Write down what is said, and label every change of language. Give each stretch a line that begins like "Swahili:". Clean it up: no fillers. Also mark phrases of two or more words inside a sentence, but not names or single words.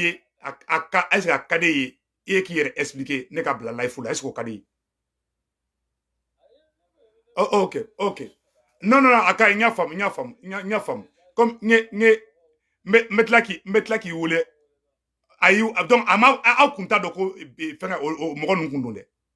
Bambara: ye
French: est-ce que
Bambara: a ka di ye i ye k'i yɛrɛ expliquer ne ka bila live la
French: est-ce que
Bambara: o ka di ye ok non a ka ɲi n y'a faamu comme n bɛ tila k'i wele ayi donc aw kun t'a dɔn ko fɛngɛ o mɔgɔ ninnu kun don dɛ